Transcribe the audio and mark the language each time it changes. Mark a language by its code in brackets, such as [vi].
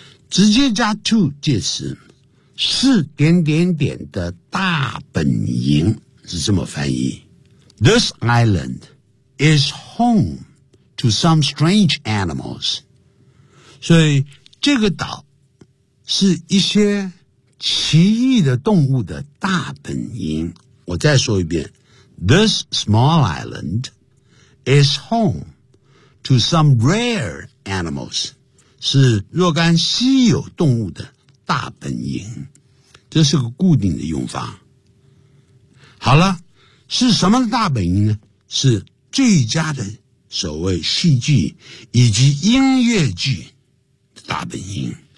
[zh] 直接加 to 介词是点点点的大本营是这么翻译。 [en] This island is home to some strange animals. [zh] 所以这个岛是一些奇异的动物的大本营。我再说一遍 [en] This small island is home to some rare animals [zh] 是若干稀有动物的大本营这是个固定的用法好了是什么大本营呢是最佳的所谓戏剧以及音乐剧的大本营